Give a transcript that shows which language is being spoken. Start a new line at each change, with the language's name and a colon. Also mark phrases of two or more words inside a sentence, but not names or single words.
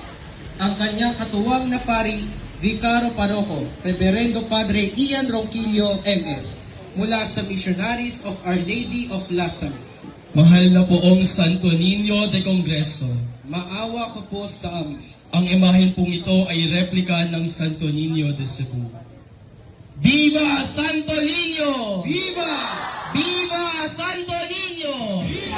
Filipino: Ang kanyang katuwang na pari, Vicaro Paroko, Reverendo Padre Ian Ronquillo MS, mula sa Missionaries of Our Lady of Lazaro. Mahal na poong Santo Niño de Congreso, Maawa ko po sa amin. ang imahen pong ito ay replika ng Santo Niño de Cebu. Viva Santo Niño! Viva! Viva Santo Niño! Viva!